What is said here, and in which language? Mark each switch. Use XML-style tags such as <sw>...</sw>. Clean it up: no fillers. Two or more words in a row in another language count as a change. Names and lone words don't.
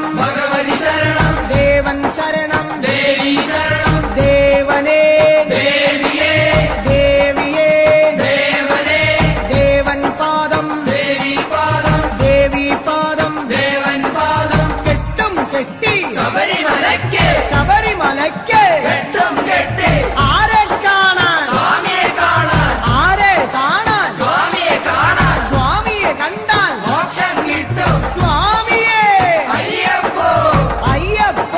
<ml>ഭഗവതി ശരണം ദേവൻ ശരണം ദേവി ശരണം దేవనే దేవియే దేవియే దేవనే ദേവൻ പാദം ദേവി പാദം ദേവി പാദം ദേവൻ പാദം കെട്ടം കെട്ടി ശബരിമലയ്ക്ക് ശബരിമലയ്ക്ക് ഘട്ടം കെട്ടി ആരെ കാണാൻ സ്വാമിയെ കാണാൻ ആരെ കാണാൻ സ്വാമിയെ കാണാൻ സ്വാമിയെ കണ്ടാൽ മോക്ഷം കിട്ടും സ്വാമിയെ അയ്യപ്പോ അയ്യപ്പോ</ml>